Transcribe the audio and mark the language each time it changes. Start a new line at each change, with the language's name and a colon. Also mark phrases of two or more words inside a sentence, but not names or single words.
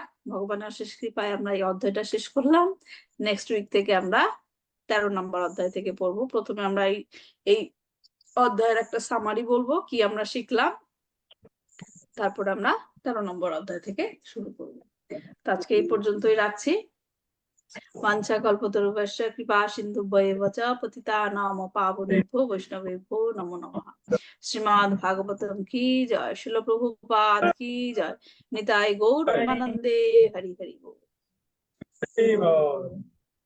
Bangla: ভগবানের শেষ কৃপায় আমরা এই অধ্যায়টা শেষ করলাম।
English: next week
Bangla: থেকে আমরা 13 নম্বর অধ্যায় থেকে পড়বো। প্রথমে আমরা এই অধ্যায়ের একটা সামারি বলবো, কি আমরা শিখলাম, তারপর আমরা 13 নম্বর অধ্যায় থেকে শুরু করবো। তো আজকে এই পর্যন্তই রাখছি।
Sanskrit: বাঞ্ছা কল্পতরুভ্যশ্চ কৃপা সিন্ধুভ্যেব চ পতিতানাং পাবনেভ্যো বৈষ্ণবেভ্যো নমো নমঃ।
Bangla: শ্রীমদ্ ভাগবতম কি জয়, শিল প্রভুপাদ কি জয়, নিতাই গৌর প্রেমানন্দে হরি হরি বল।